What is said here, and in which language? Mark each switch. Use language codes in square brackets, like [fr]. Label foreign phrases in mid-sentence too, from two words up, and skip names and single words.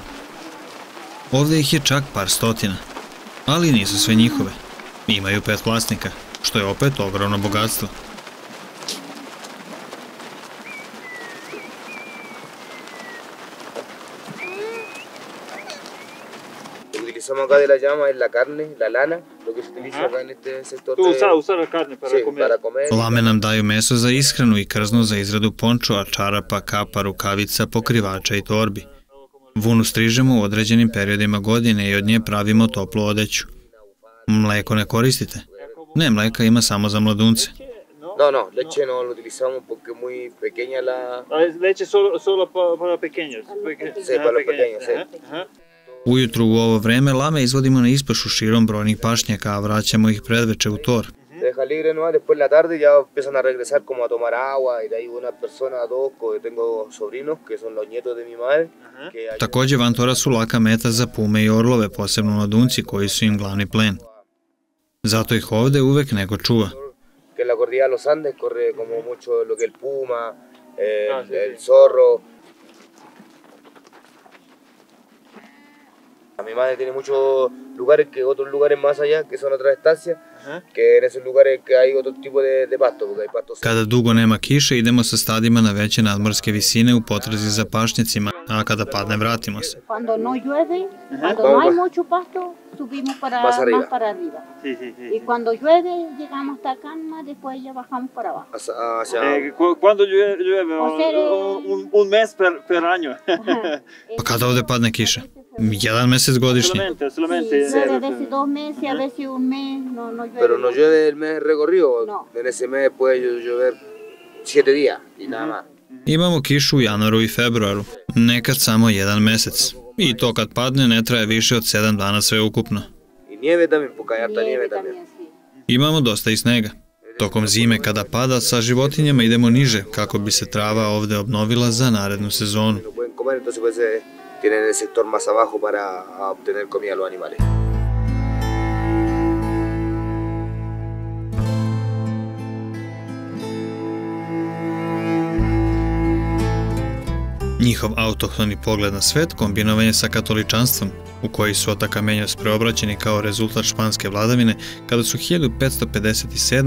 [sr] Ovde ih je čak par stotina, ali nisu sve njihove. Imaju 5 vlasnika, što je opet ogromno bogatstvo. [es] Utilizamos acá de la llama es la carne, la lana, lo que se utiliza acá en este sector. Tu usar la carne para comer. [sr] Lame nam daju meso za ishranu i krzno za izradu pončova, čarapa, kapa, rukavica, pokrivača i torbi. Vunu strižemo u određenim periodima godine i od nje pravimo toplu odeću. Mleko ne koristite? Ne, mleka ima samo za mladunce. [es] No, leche no lo utilizamos porque es muy pequeña la... Leche solo para pequeños. Sí, para los pequeños, sí. [sr] Ujutru u ovo vreme lame izvodimo na ispašu širom brojnih pašnjaka, a vraćamo ih predveče u tor. [es] libre nomás, después en la tarde ya empiezan a regresar como a tomar agua y de ahí una persona, dos, que tengo sobrinos que son los nietos de mi madre. [sr] Takođe, Vantora su laka meta za pume i orlove, posebno mladunci koji su im glavni plen. Zato ih ovde uvek neko čuva. [es] Que en la cordillera de los Andes corre como mucho lo que el puma, el zorro. Mi madre tiene muchos lugares, otros lugares más allá, que son otras estancias, que en esos lugares que hay otro tipo de pasto, porque hay pastos. [sr] Kada dugo nema kiše, idemo sa stadima na veće nadmorske visine u potrazi za pašnjacima, a kada padne, vratimo se. [es] Cuando no llueve, cuando no hay mucho pasto, subimos más para arriba. Y cuando llueve, llegamos hasta acá, después ya bajamos para abajo. Cuando llueve? Un mes per año. [sr] Pa kada ovde padne kiša? Jedan mesec godišnje. [es] Solamente. Llueve a veces 2 meses, a veces 1 mes, no llueve. Pero no llueve el mes recorrido, en ese mes puede llover 7 días y nada más. [sr] Imamo kišu u januaru i februaru, nekad samo 1 mesec. I to kad padne ne traje više od 7 dana sve ukupno. [es] I nieve también, porque hay harta nieve también. [sr] Imamo dosta i snega. Tokom zime kada pada, sa životinjama idemo niže kako bi se trava ovde obnovila za narednu sezonu. [es] No pueden comer, entonces pues tienen el sector más abajo para obtener comida a los animales. [sr] Njihov autohtoni pogled na svet kombinovan je sa katoličanstvom, u koji su Atacamenjos preobraćeni kao rezultat španske vladavine kada su 1557.